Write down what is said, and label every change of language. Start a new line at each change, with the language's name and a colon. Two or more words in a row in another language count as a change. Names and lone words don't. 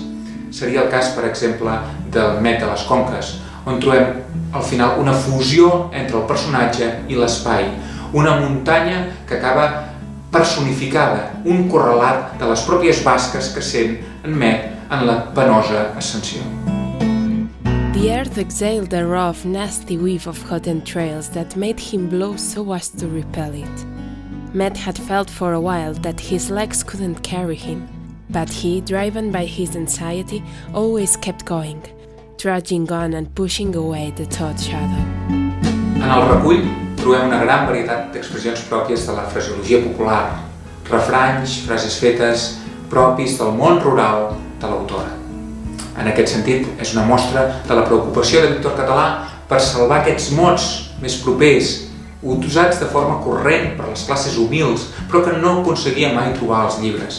Catalan: Seria el cas, per exemple, del Met de les Conques, on trobem al final una fusió entre el personatge i l'espai, una muntanya que acaba personificada, un correlat de les pròpies basques que sent en Met en la penosa ascensió.
English: The earth exhaled a rough, nasty whiff of hot entrails that made him blow so as to repel it. Matt had felt for a while that his legs couldn't carry him, but he, driven by his anxiety, always kept going, trudging on and pushing away the thought shadow.
Catalan: En el recull trobem una gran varietat d'expressions pròpies de la fraseologia popular, refranys, frases fetes propis del món rural de l'autora. En aquest sentit, és una mostra de la preocupació de Víctor Català per salvar aquests mots més propers, usats de forma corrent per les classes humils, però que no aconseguia mai trobar als llibres.